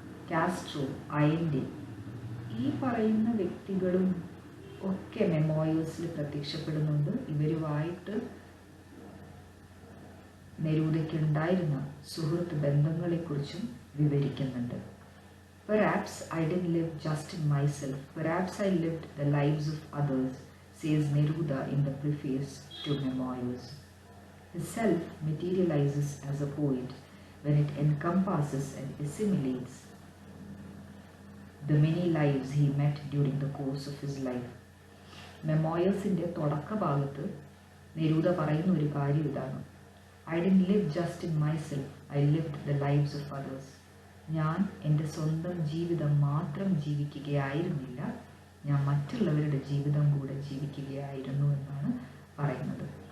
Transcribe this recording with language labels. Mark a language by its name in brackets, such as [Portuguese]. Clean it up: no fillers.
[Malayalam] Castro, അയൻഡെ, ഈ പറയുന്ന വ്യക്തികളും ഒക്കെ മെമോയേഴ്സിൽ പ്രത്യക്ഷപ്പെടുന്നുണ്ട്. ഇവരുമായിട്ട് നെരൂദയ്ക്കുണ്ടായിരുന്ന സുഹൃത്ത് ബന്ധങ്ങളെക്കുറിച്ചും വിവരിക്കുന്നുണ്ട്. [English] Perhaps I didn't live just in myself. Perhaps I lived the lives of others, says Neruda in the preface to Memoirs. His self materializes as a poet when it encompasses and assimilates the many lives he met during the course of his life. [Malayalam] മെമോയേഴ്സിൻ്റെ തുടക്ക ഭാഗത്ത് Neruda പറയുന്ന ഒരു കാര്യം ഇതാണ്: [English] I didn't live just in myself, I lived the lives of others. [Malayalam] ഞാൻ എൻ്റെ സ്വന്തം ജീവിതം മാത്രം ജീവിക്കുകയായിരുന്നില്ല, ഞാൻ മറ്റുള്ളവരുടെ ജീവിതം കൂടെ ജീവിക്കുകയായിരുന്നു എന്നാണ് പറയുന്നത്.